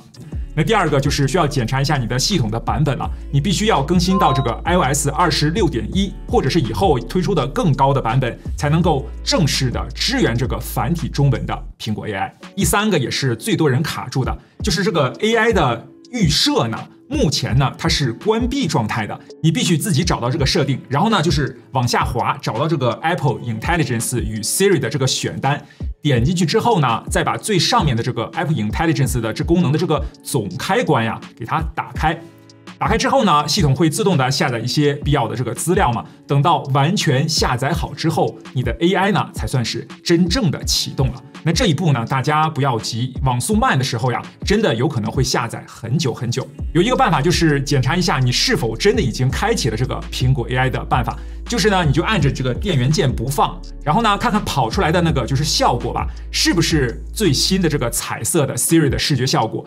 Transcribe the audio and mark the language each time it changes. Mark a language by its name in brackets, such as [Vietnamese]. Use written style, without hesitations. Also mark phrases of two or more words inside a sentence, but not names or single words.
[Chinese] 那第二個就是需要檢查一下你的系統的版本了，你必須要更新到這個 iOS 26.1，或者是以後推出的更高的版本，才能夠正式的支援這個繁體中文的蘋果 AI。第3個也是最多人卡住的，就是這個 AI 的預設呢，目前呢它是關閉狀態的，你必須自己找到這個設定，然後呢就是往下滑，找到這個 Apple Intelligence 與 Siri 的這個選單。點進去之後呢，再把最上面的這個 Apple Intelligence 的這功能的這個總開關呀，給它打開。打開之後呢，系統會自動的下載一些必要的這個資料嘛。等到完全下載好之後，你的 AI 呢才算是真正的啟動了。那這一步呢，大家不要急，網速慢的時候呀，真的有可能會下載很久很久。有一個辦法就是檢查一下你是否真的已經開啟了這個蘋果 AI 的辦法，就是呢，你就按着這個電源鍵不放，然後呢，看看跑出來的那個就是效果吧，是不是最新的這個彩色的 Siri 的視覺效果。